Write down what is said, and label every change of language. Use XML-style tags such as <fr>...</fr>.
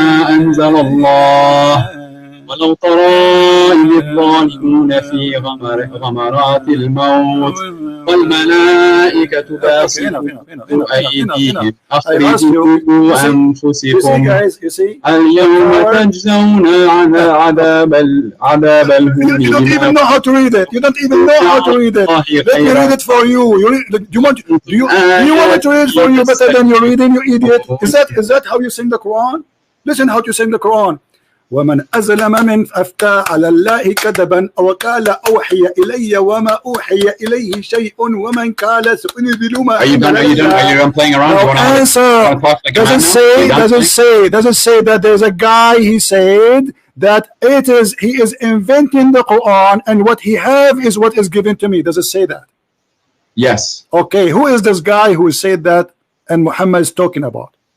<ar>أنزل الله ولو ترى إذ الظالمون في غمرات الموت والملائكة باسطوا أيديهم أخرجوا أنفسكم اليوم تجزون عذاب الهون.</ar> <en>You don't even know how to read it. You don't even know how to read it. Let me read it for you. Do you want me to read it for you better than you're reading, you idiot? Is that how you sing the Quran? Listen how you sing the Quran.</en> <ar>ومن أظلم من أفتى على الله كذبا أو قال أوحي إلي وما أوحي إليه شيء ومن قال سأنزل ما.</ar> <en>Are you done playing around? No answer. Does it say that there's a guy, he said that he is inventing the Quran and what he have is what is given to me? Does it say that? Yes. Okay, who is this guy who said that and Muhammad is talking about?</en>